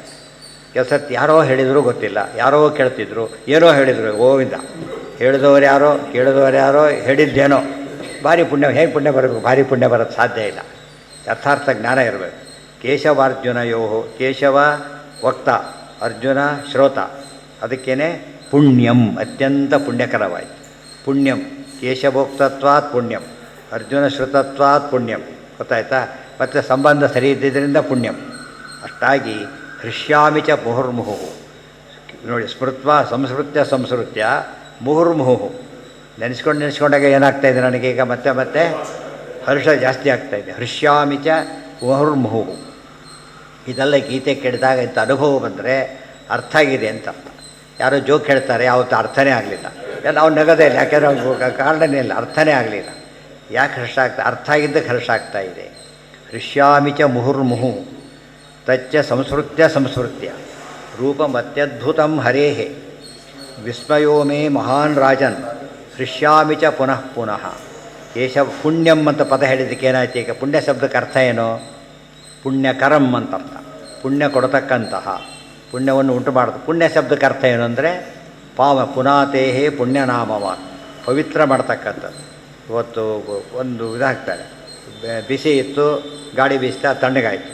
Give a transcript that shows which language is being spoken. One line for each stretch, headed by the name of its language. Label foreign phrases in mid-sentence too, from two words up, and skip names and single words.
Kannada: ಕೆಲಸತ್ತು ಯಾರೋ ಹೇಳಿದರೂ ಗೊತ್ತಿಲ್ಲ, ಯಾರೋ ಕೇಳ್ತಿದ್ರು, ಏನೋ ಹೇಳಿದರು, ಗೋವಿಂದ. ಹೇಳಿದವರು ಯಾರೋ, ಕೇಳಿದವರು ಯಾರೋ, ಹೇಳಿದ್ದೇನೋ. ಭಾರಿ ಪುಣ್ಯ. ಹೇಗೆ ಪುಣ್ಯ ಬರಬೇಕು? ಭಾರಿ ಪುಣ್ಯ ಬರೋದು ಸಾಧ್ಯ ಇಲ್ಲ. ಯಥಾರ್ಥ ಜ್ಞಾನ ಇರಬೇಕು.
Sanskrit: ಕೇಶವಾರ್ಜುನಯೋ ಕೇಶವ ವಕ್ತ ಅರ್ಜುನ ಶ್ರೋತ
Kannada: ಅದಕ್ಕೇ ಪುಣ್ಯಂ ಅತ್ಯಂತ ಪುಣ್ಯಕರವಾಯಿತು.
Sanskrit: ಪುಣ್ಯಂ ಕೇಶಭೋಕ್ತತ್ವಾತ್ ಪುಣ್ಯಂ ಅರ್ಜುನ ಶ್ರುತತ್ವಾತ್ ಪುಣ್ಯಂ ಗೊತ್ತಾಯ್ತಾ.
Kannada: ಮತ್ತು ಸಂಬಂಧ ಸರಿ ಇದ್ದಿದ್ದರಿಂದ ಪುಣ್ಯಂ. ಅಷ್ಟಾಗಿ
Sanskrit: ಹೃಷ್ಯಾಮಿ ಚ ಮುಹುರ್ಮುಹು
Kannada: ನೋಡಿ
Sanskrit: ಸ್ಮೃತ್ವ ಸಂಸ್ಮೃತ್ಯ ಮುಹುರ್ಮುಹು
Kannada: ನೆನೆಸ್ಕೊಂಡಾಗ ಏನಾಗ್ತಾಯಿದೆ ನನಗೀಗ ಮತ್ತೆ ಮತ್ತೆ ಹರ್ಷ ಜಾಸ್ತಿ ಆಗ್ತಾಯಿದೆ.
Sanskrit: ಹೃಷ್ಯಾಮಿ ಚ ಮುಹುರ್ಮುಹು
Kannada: ಇದೆಲ್ಲ ಗೀತೆ ಕೇಳಿದಾಗ ಇಂಥ ಅನುಭವ ಬಂದರೆ ಅರ್ಥ ಆಗಿದೆ ಅಂತ ಅರ್ಥ. ಯಾರೋ ಜೋಕ್ ಹೇಳ್ತಾರೆ ಯಾವತ್ತೂ ಅರ್ಥನೇ ಆಗಲಿಲ್ಲ, ನಾವು ನಗದೇ ಇಲ್ಲ, ಯಾಕೆಂದರೆ ಅವ್ರಿಗೆ ಕಾರಣನೇ ಇಲ್ಲ, ಅರ್ಥನೇ ಆಗಲಿಲ್ಲ. ಯಾಕೆ ಹರ್ಷ ಆಗ್ತಾ ಅರ್ಥ ಆಗಿದ್ದಕ್ಕೆ ಹರ್ಷ ಆಗ್ತಾ ಇದೆ.
Sanskrit: ಹೃಷ್ಯಾಮಿ ಚ ಮುಹುರ್ಮುಹು ತಚ್ಚ ಸಂಸ್ಮೃತ್ಯ ರೂಪಮತ್ಯದ್ಭುತಂ ಹರೇಹೆ ವಿಸ್ಮಯೋ ಮೇ ಮಹಾನ್ ರಾಜನ್ ಹೃಷ್ಯಾಮಿ ಚ ಪುನಃ ಪುನಃ. ಕೇಶವ ಪುಣ್ಯಂ
Kannada: ಅಂತ ಪದ ಹೇಳಿದ್ದಕ್ಕೆ ಏನಾಯ್ತು ಈಗ? ಪುಣ್ಯ ಶಬ್ದಕ್ಕೆ ಅರ್ಥ ಏನು? ಪುಣ್ಯಕರಂ ಅಂತ ಅರ್ಥ. ಪುಣ್ಯ ಕೊಡತಕ್ಕಂತಹ, ಪುಣ್ಯವನ್ನು ಉಂಟು ಮಾಡೋದು. ಪುಣ್ಯ ಶಬ್ದಕ್ಕೆ ಅರ್ಥ ಏನು ಅಂದರೆ
Sanskrit: ಪುನಾತೇಹೇ ಪುಣ್ಯನಾಮವಾನ್,
Kannada: ಪವಿತ್ರ ಮಾಡ್ತಕ್ಕಂಥದ್ದು. ಇವತ್ತು ಒಂದು ಇದಾಗ್ತಾರೆ, ಬಿಸಿ ಇತ್ತು, ಗಾಳಿ ಬೀಸ್ತಾ ತಣ್ಣಗಾಯಿತು.